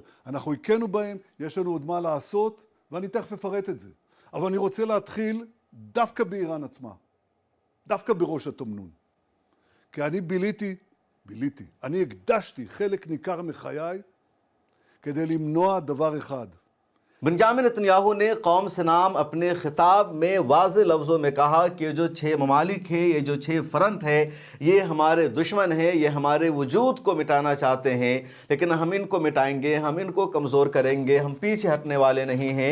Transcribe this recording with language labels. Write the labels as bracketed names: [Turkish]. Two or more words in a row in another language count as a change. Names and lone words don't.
[Hebrew] אנחנו הכינו בהם, יש לנו עוד מה לעשות, ואני תכף אפרט את זה. אבל אני רוצה להתחיל דווקא באיראן עצמה, דווקא בראש התמנון. כי אני אני הקדשתי חלק ניכר מחיי כדי למנוע דבר אחד. [Urdu] بنجامن نتنیاہو نے قوم سے نام اپنے خطاب میں واضح لفظوں میں کہا کہ یہ جو 6 ممالک ہیں، یہ جو 6 فرنٹ ہے، یہ ہمارے دشمن ہیں، یہ ہمارے وجود کو مٹانا چاہتے ہیں، لیکن ہم ان کو مٹائیں گے، ہم ان کو کمزور کریں گے، ہم پیچھے ہٹنے والے نہیں ہیں۔